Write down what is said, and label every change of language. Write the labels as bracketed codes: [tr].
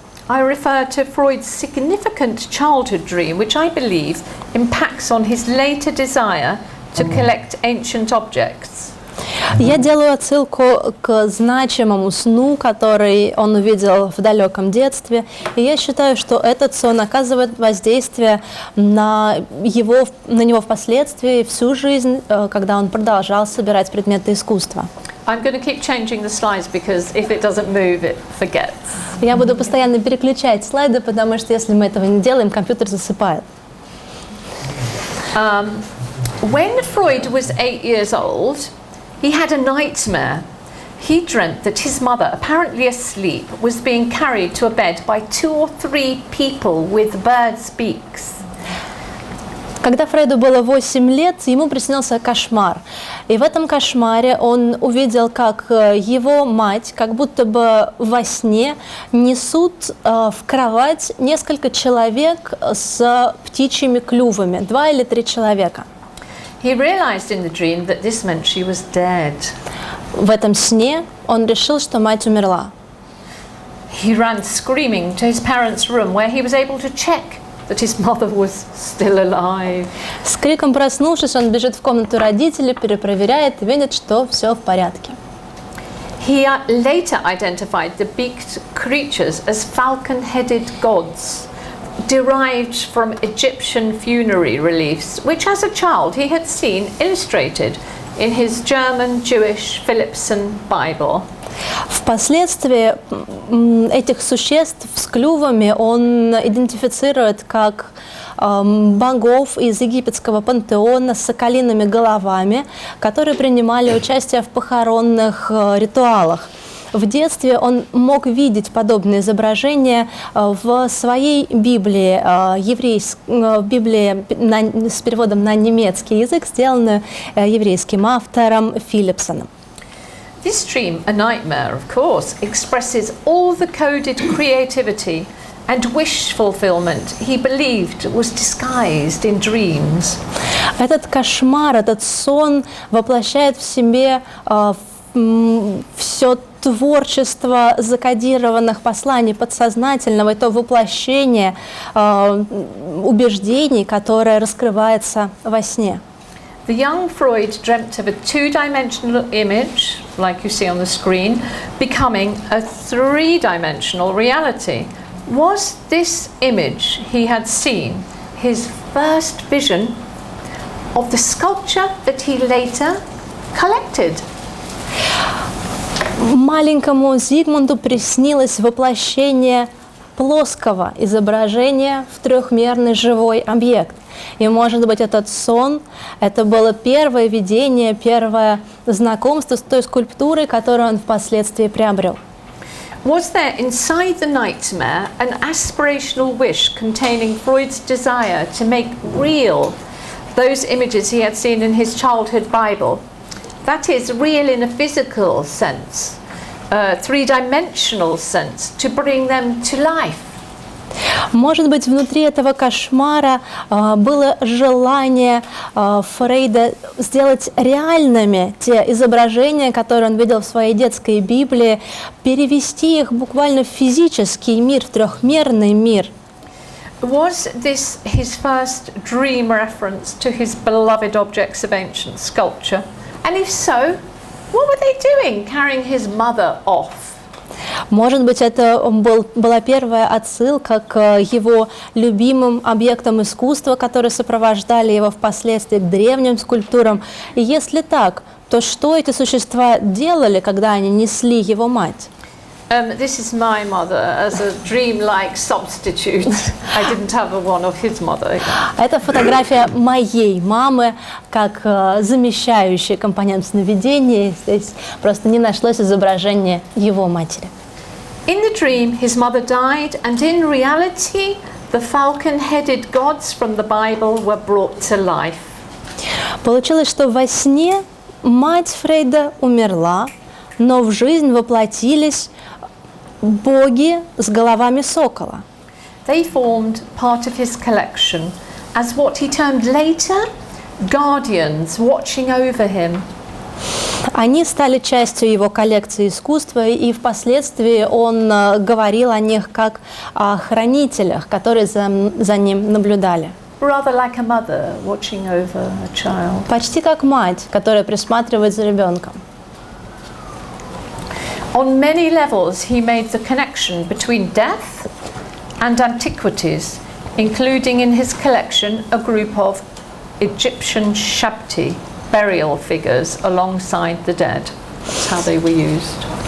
[en] I refer to Freud's significant childhood dream, which I believe impacts on his later desire to collect ancient objects. [ru] Я делаю отсылку к значимому сну, который он увидел в далеком детстве, и я считаю, что этот сон оказывает воздействие на него впоследствии, всю жизнь, когда он продолжал собирать предметы искусства. [en] I'm going to keep changing the slides because if it doesn't move, it forgets. [ru] Я буду постоянно переключать слайды, потому что если мы этого не делаем, компьютер засыпает. [en] When Freud was 8 years old, he had a nightmare. He dreamt that his mother, apparently asleep, was being carried to a bed by 2 or 3 people with birds' beaks. [ru] Когда Фрейду было 8 лет, ему приснился кошмар. И в этом кошмаре он увидел, как его мать, как будто бы во сне, несут в кровать несколько человек с птичьими клювами, 2 или 3 человека. [en] He realized in the dream that this meant she was dead. [ru] В этом сне он решил, что мать умерла. [en] He ran screaming to his parents' room where he was able to check that his mother was still alive. [ru] С криком проснувшись, он бежит в комнату родителей, перепроверяет и видит, что все в порядке. [en] He later identified the beaked creatures as falcon-headed gods, derived from Egyptian funerary reliefs, which as a child he had seen illustrated in his German Jewish Philippson Bible. [ru] Впоследствии этих существ с клювами он идентифицирует как богов из египетского пантеона с соколиными головами, которые принимали участие в похоронных ритуалах. В детстве он мог видеть подобные изображения в своей Библии, Библии с переводом на немецкий язык, сделанную еврейским автором Филипсоном. [en] This dream, a nightmare, of course, expresses all the coded creativity and wish fulfillment he believed was disguised in dreams. [ru] Этот кошмар, этот сон воплощает в себе все творчество закодированных посланий подсознательного, это воплощение убеждений, которое раскрывается во сне. [en] The young Freud dreamt of a two-dimensional image, like you see on the screen, becoming a three-dimensional reality. Was this image he had seen his first vision of the sculpture that he later collected? [ru] Маленькому Зигмунду приснилось воплощение плоского изображения в трехмерный живой объект. И, может быть, этот сон, это было первое видение, первое знакомство с той скульптурой, которую он впоследствии приобрел. [en] Was there inside the nightmare an aspirational wish containing Freud's desire to make real those images he had seen in his childhood Bible? That is, real in a physical sense, three-dimensional sense, to bring them to life. [ru] Может быть, внутри этого кошмара было желание Фрейда сделать реальными те изображения, которые он видел в своей детской Библии, перевести их буквально в физический мир, в трехмерный мир. [en] Was this his first dream reference to his beloved objects of ancient sculpture? And if so, what were they doing carrying his mother off? [ru] Может быть, это была первая отсылка к его любимым объектам искусства, которые сопровождали его впоследствии к древним скульптурам. И если так, то что эти существа делали, когда они несли его мать? [en] This is my mother as a dream-like substitute. I didn't have one of his mother. [ru] Это фотография моей мамы, как замещающий компонент сновидения. Здесь просто не нашлось изображения его матери. [en] In the dream, his mother died, and in reality, the falcon-headed gods from the Bible were brought to life. [ru] Получилось, что во сне мать Фрейда умерла, но в жизнь воплотились боги с головами сокола. [en] They formed part of his collection as what he termed later guardians watching over him. [ru] Они стали частью его коллекции искусства, и впоследствии он говорил о них как о хранителях, которые за ним наблюдали. [en] Rather like a mother watching over a child. [ru] Почти как мать, которая присматривает за ребенком. [en] On many levels, he made the connection between death and antiquities, including in his collection a group of Egyptian shabti, burial figures alongside the dead. That's how they were used.